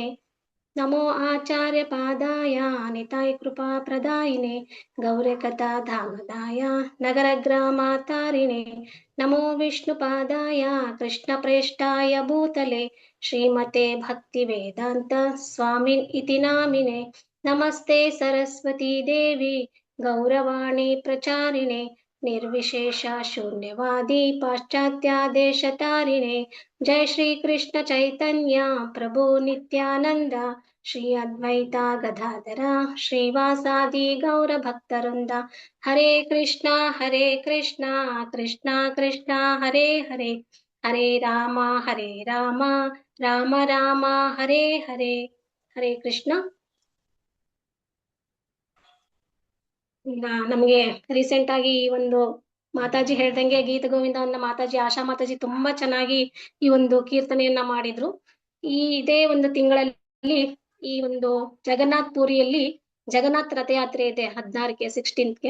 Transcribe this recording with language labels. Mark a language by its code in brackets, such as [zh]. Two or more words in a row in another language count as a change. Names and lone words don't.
[sa] ನಮೋ ಆಚಾರ್ಯ ಪಾದಾಯ ನಿತಾಯ ಕೃಪಾ ಪ್ರದಾಯಿನೆ ಗೌರಕಥಾ ಧಾಮದಾಯ ನಗರ ಗ್ರಾಮಾತಾರಿಣೆ. ನಮೋ ವಿಷ್ಣುಪಾದಾಯ ಕೃಷ್ಣ ಪ್ರೇಷ್ಠಾಯ ಭೂತಲೆ ಶ್ರೀಮತೆ ಭಕ್ತಿ ವೇದಾಂತ ಸ್ವಾಮಿನ್ ಇತಿ ನಾಮಿನೆ. ನಮಸ್ತೆ ಸರಸ್ವತಿ ದೇವಿ ಗೌರವಾಣಿ ಪ್ರಚಾರಿಣೆ ನಿರ್ವಿಶೇಷ ಶೂನ್ಯವಾದಿ ಪಾಶ್ಚಾತ್ಯ ದೇಶತಾರಿಣೆ. ಜೈ ಶ್ರೀ ಕೃಷ್ಣ ಚೈತನ್ಯ ಪ್ರಭು ನಿತ್ಯಾನಂದ ಶ್ರೀ ಅದ್ವೈತ ಗದಾಧರ ಶ್ರೀವಾಸಾದಿ ಗೌರ ಭಕ್ತವೃಂದ. ಹರೇ ಕೃಷ್ಣ ಕೃಷ್ಣ ಕೃಷ್ಣ ಹರೇ ಹರೇ, ಹರೇ ರಾಮ ರಾಮ ರಾಮ ಹರೇ ಹರೇ. [kn] ಹರೇ ಕೃಷ್ಣ. ಈಗ ನಮಗೆ ರೀಸೆಂಟ್ ಆಗಿ ಈ ಒಂದು ಮಾತಾಜಿ ಹೇಳ್ದಂಗೆ ಗೀತ ಗೋವಿಂದವನ್ನ ಮಾತಾಜಿ ಆಶಾ ಮಾತಾಜಿ ತುಂಬಾ ಚೆನ್ನಾಗಿ ಈ ಒಂದು ಕೀರ್ತನೆಯನ್ನ ಮಾಡಿದ್ರು. ಇದೇ ಒಂದು ತಿಂಗಳಲ್ಲಿ ಈ ಒಂದು ಜಗನ್ನಾಥ್ ಪುರಿಯಲ್ಲಿ ಜಗನ್ನಾಥ್ ರಥಯಾತ್ರೆ ಇದೆ 16ಕ್ಕೆ 16ಗೆ.